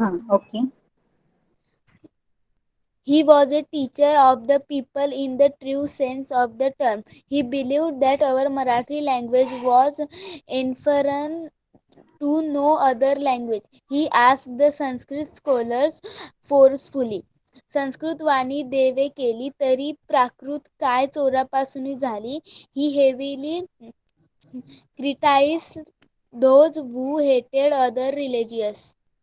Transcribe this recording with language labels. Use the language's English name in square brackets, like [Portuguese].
[English] Okay. He was a teacher of the people in the true sense of the term. He believed that our Marathi language was inferior to no other language. He asked the Sanskrit scholars forcefully, [Marathi] Sanskrit वाणी देवे केली तरी प्राकृत काय चोरापासून झाली. [English] He heavily criticized those who hated other religions.